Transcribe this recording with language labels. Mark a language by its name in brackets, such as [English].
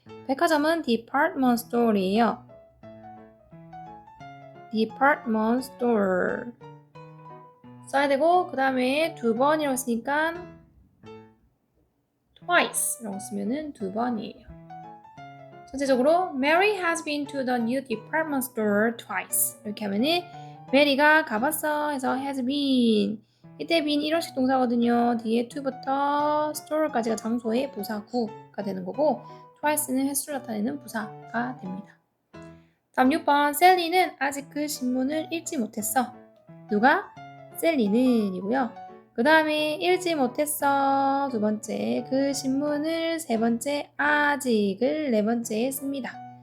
[Korean] 백화점은 department store이에요. department store 써야 되고 그 다음에 2번이라고 했으니까 twice 라고 쓰면은 2번이에요. 전체적으로 [English] Mary has been to the new department store twice [Korean] 이렇게 하면은 메리가 가봤어 해서 has been 이때 been 일형식 동사거든요. 뒤에 to부터 store까지가 장소의 부사구가 되는 거고 twice는 횟수를 나타내는 부사가 됩니다. 다음 6번 셀리는 아직 그 신문을 읽지 못했어. 누가? 셀리는 이고요. 그 다음에 읽지 못했어 두 번째 그 신문을 세 번째 아직을 네 번째에 씁니다.